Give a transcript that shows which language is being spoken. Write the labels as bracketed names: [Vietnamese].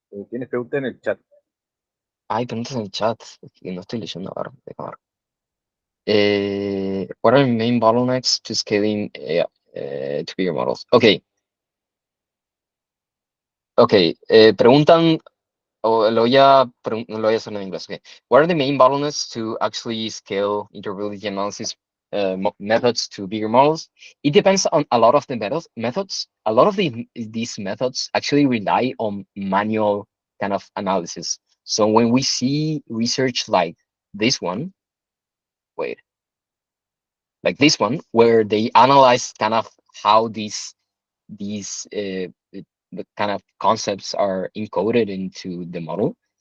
[Spanish] ¿Tienes preguntas en el chat? Hay preguntas en el chat que no estoy leyendo ahora. Déjame ver. [English] What are the main bottlenecks to scaling to bigger models? Ok, ok. [Spanish] Preguntan, lo voy a hacer en inglés. Okay. [English] What are the main bottlenecks to actually scale interpretability analysis methods to bigger models? It depends on a lot of the methods. A lot of these methods actually rely on manual kind of analysis. So when we see research like this one, wait, like this one, where they analyze kind of how these the kind of concepts are encoded into the model.